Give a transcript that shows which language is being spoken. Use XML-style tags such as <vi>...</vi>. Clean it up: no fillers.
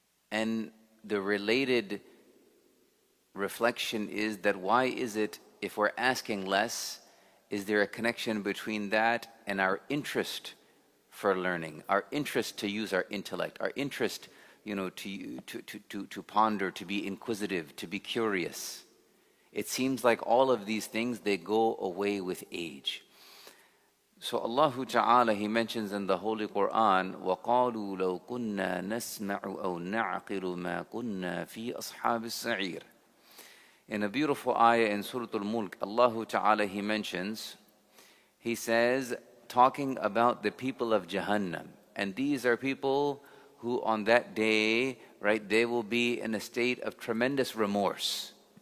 <en>And the related reflection is that why is it, if we're asking less, is there a connection between that and our interest for learning, our interest to use our intellect, our interest, to ponder, to be inquisitive, to be curious? It seems like all of these things, they go away with age. So Allah Ta'ala, He mentions in the Holy Quran,</en> <ar>وَقَالُوا لَوْ كُنَّا نَسْمَعُ أَوْ نَعْقِلُ مَا كُنَّا فِي أَصْحَابِ السَّعِيرِ.</ar> <en>In a beautiful ayah in Surah Al-Mulk, Allah Ta'ala, He mentions, He says, talking about the people of Jahannam. And these are people who on that day, right, they will be in a state of tremendous remorse.</en>